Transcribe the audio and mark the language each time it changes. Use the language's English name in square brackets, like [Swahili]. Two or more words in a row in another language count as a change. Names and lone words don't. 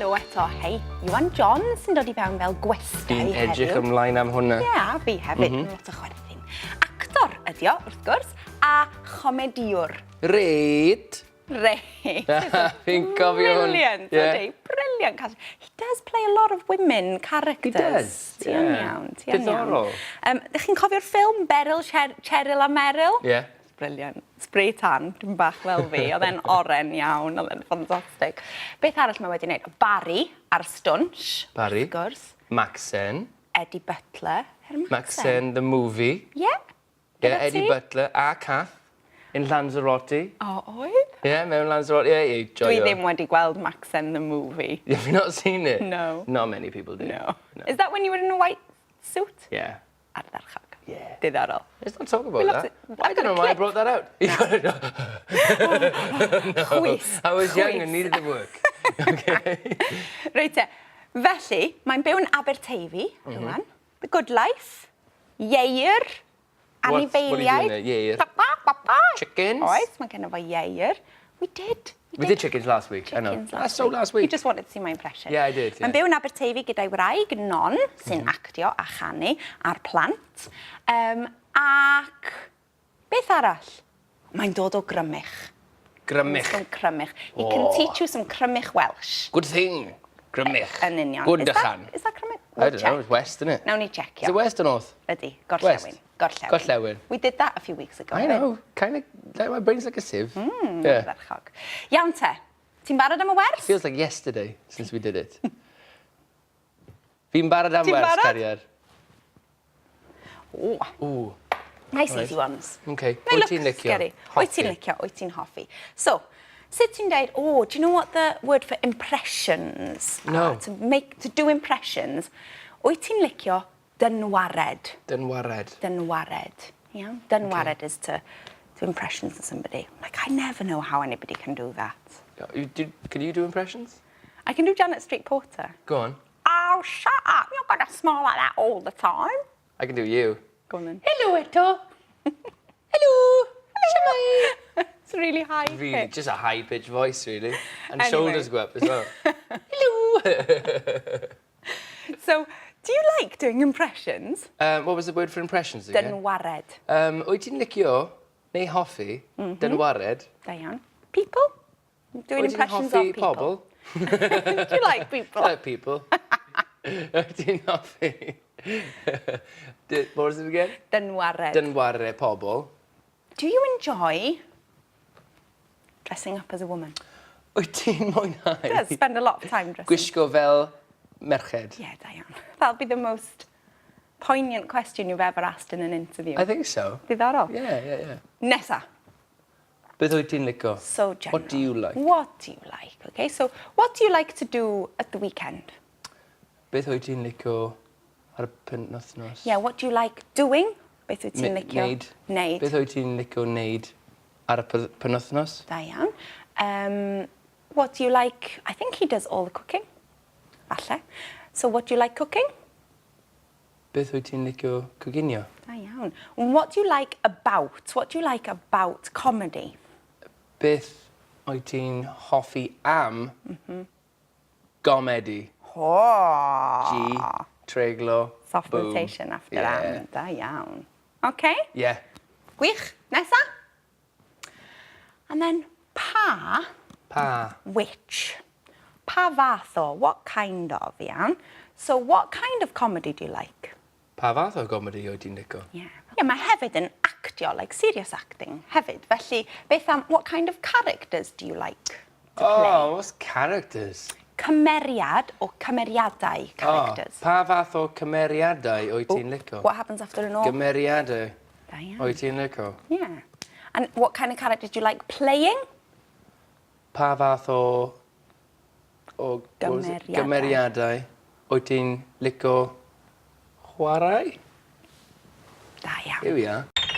[Welsh] eto, hei, Iwan John sy'n dod I fewn fel gwestai heddiw. Fi'n edrych ymlaen am hwnna. Ie, fi hefyd, lot o chwerthin. Actor ydi o, wrth gwrs, a chomediwr. Reit. Reit. Fi'n cofio hwn. Brilliant, ydi, brilliant. [English] He does play a lot of women characters. He does, [Welsh] Ti'n iawn, ti'n iawn. Diddorol. Ydych chi'n cofio'r ffilm Beryl, Cheryl a Meryl? Ie. Brilliant. [English] Spray tan, [Welsh] dim bach fel fi. Oedd e'n oren iawn, oedd e'n ffantastig. Beth arall mae wedi wneud? Barry ar stwnsh. Barry. Wrth gwrs. Maxen. Eddie Butler. Maxen, the movie. Ie. Ie, Eddie Butler a Kath in Lanzarote. O, oedd? Ie, mewn Lanzarote. Ie, joio. Dwi ddim wedi gweld Maxen the movie. [English] Have you not seen it? No. Not many people do. No. Is that when you were in a white suit? Yeah. [Welsh] Ardderchog. Yeah. Diddorol. [English] Let's not talk about that. I don't know why I brought that out. No. [Welsh] Chwys. [English] I was young and needed the work. Okay. [Welsh] Reit te. Felly, mae'n byw yn Aberteifi, Iwan. The Good Life. Ieir. Anifeiliaid. [English] What are you doing there? [Welsh] Ieir. [English] Chickens? [Welsh] Oes, mae gen i fo ieir. [English] We did. We did chickens last week. I know. That's so last week. You just wanted to see my impression. Yeah, I did. Yeah. [Welsh] Mae'n byw yn Aberteifi gyda'i wraig, Non, sy'n actio a chanu a'r plant. Ac beth arall? Mae'n dod o Grymych. Grymych. Crymych. [English] He can teach you some Crymych Welsh. Good thing. [Welsh] Grymych. Yn union. Good dychan. [English] Is that Crymych? I don't know. It's west, isn't it? [Welsh] Nawn ni checio. [English] Is it west or north? [Welsh] Ydy. Gorllewin. West. Gorllewin. [English] We did that a few weeks ago. I know. Kind of, like my brain's like a sieve. Yeah. [Welsh] Ferchog. Iawn te. Ti'n barod am y wers? [English] Feels like yesterday since we did it. [Welsh] Fi'n barod am Ti'n wers, barod? Cariad. [English] Ooh. Nice easy ones. Okay. They [Welsh] Wyt [English] look [Welsh] ti'n licio? [English] scary. [Welsh] Wyt ti'n licio, wyt ti'n hoffi. So, sut ti'n dweud, [English] do you know what the word for impressions are? No. To do impressions. [Welsh] Wyt ti'n licio dynwared? Dynwared. Dynwared. Yeah? [English] Dynwared is to do impressions of somebody. Like, I never know how anybody can do that. Can you do impressions? I can do Janet Street Porter. Go on. Oh, shut up. You're going to smile like that all the time. I can do you. Go on then. Hello, Eto. Hello. Shemai. It's really high Really, pitch. just a high-pitched voice, really. And Anyway. shoulders go up as well. Hello. So, do you like doing impressions? What was the word for impressions again? [Welsh] Dynwared. Wyt ti'n licio, neu hoffi, dynwared? Da iawn. [English] People? Doing [Welsh] Wyt ti'n [English] impressions [Welsh] hoffi [English] of people. [Welsh] pobl? [English] Do you like people? I like people. [Welsh] Wyt ti'n hoffi? [English] What was it again? [Welsh] Dynwared. Dynwared pobl. [English] Do you enjoy dressing up as a woman? [Welsh] Wyt ti'n mwynhau? [English] Does spend a lot of time dressing. [Welsh] Gwisgo fel merched? Yeah, da iawn. [English] That'll be the most poignant question you've ever asked in an interview. I think so. [Welsh] Diddorol. Yeah. Nesa. Beth wyt ti'n licio? [English] So general. What do you like? What do you like? Okay, so what do you like to do at the weekend? [Welsh] Beth wyt ti'n licio ar y penwythnos? [English] Yeah, what do you like doing? [Welsh] Beth wyt ti'n licio? Neud. Neud. Beth wyt ti'n licio wneud ar y penwythnos? Da iawn. [English] What do you like? I think he does all the cooking. [Welsh] Falle. [English] So what do you like cooking? [Welsh] Beth wyt ti'n licio coginio? Da iawn. [English] And what do you like about? What do you like about comedy? [Welsh] Beth wyt ti'n hoffi am gomedi? Oh. G, treiglo, [English] Soft boom. notation after Yeah. that. [Welsh] Da iawn. Okay. Yeah. Gwych. Nesa. [English] And then pa, [Welsh] Pa. [English] which. [Welsh] Pa fath o, [English] what kind of, iawn. So what kind of comedy do you like? [Welsh] Pa fath o gomedi wyt ti'n licio? Yeah. Yeah, mae hefyd yn actio, [English] like serious acting, [Welsh] hefyd. Felly, beth am, [English] what kind of characters do you like to play? Oh, what's characters? [Welsh] Cymeriad or cymeriadau characters. Oh, pa fath o cymeriadau wyt ti'n licio? [English] What happens after an O? [Welsh] Gymeriadau Da iawn. wyt ti'n licio? [English] Yeah. And what kind of characters do you like playing? [Welsh] Pa fath o [English] what was it? [Welsh] Gymeriadau. Gymeriadau wyt ti'n licio chwarae? Da iawn. [English] Here we are.